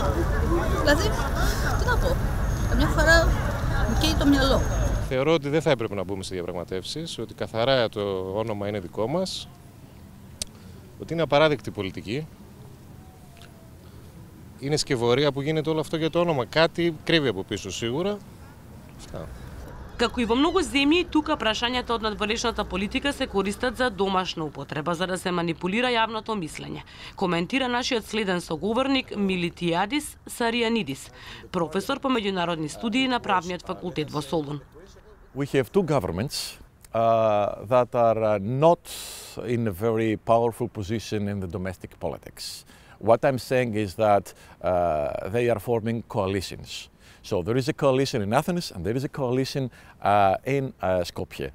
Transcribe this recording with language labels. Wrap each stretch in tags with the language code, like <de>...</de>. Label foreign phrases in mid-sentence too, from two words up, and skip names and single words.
<el>Δηλαδή, τι να πω, καμιά φορά μου καίει το μυαλό. Θεωρώ ότι δεν θα έπρεπε να μπούμε σε διαπραγματεύσεις, ότι καθαρά το όνομα είναι δικό μας, ότι είναι απαράδεκτη πολιτική. Είναι σκευωρία που γίνεται όλο αυτό για το όνομα. Κάτι κρύβει από πίσω σίγουρα. Αυτά.</el> <mk>Како и во многу земји, тука прашањата од надворешната политика се користат за домашна употреба, за да се манипулира јавното мислење, коментира нашиот следен соговорник Милитијадис Саријанидис, професор по меѓународни студии на Правниот факултет во Солун.</mk> <en>We have two governments that are not in a very powerful position in the domestic politics. What I'm saying is that they are forming coalitions. So there is a coalition in Athens and there is a coalition in Skopje.</en>